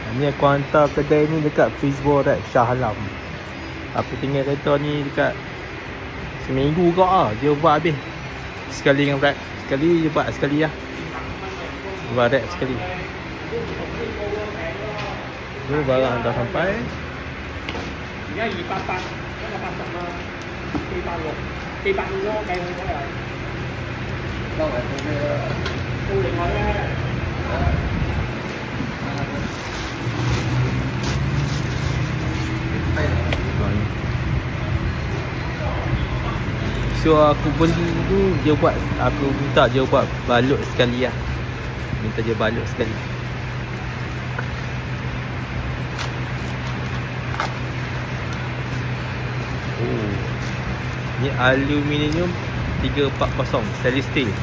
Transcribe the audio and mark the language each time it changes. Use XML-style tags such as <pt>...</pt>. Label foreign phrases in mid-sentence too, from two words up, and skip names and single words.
<ms>Ni aku hantar kedai ni dekat Fishbowl Red Shah Alam. Aku tinggal kereta ni dekat seminggu kau lah. Dia buat habis. Sekali dengan red. Sekali dia buat sekali lah. Buat red sekali. Tu barang dah sampai.</ms> <yue>而家288，一個80啦，460，450咯，計好咗又。收埋到咩啦？到另外咧。</yue> <ms>So aku beli tu dia buat, aku minta dia buat balut sekali lah. Minta dia balut sekali. Oh, ni aluminium 340</ms> <en>stainless steel.</en>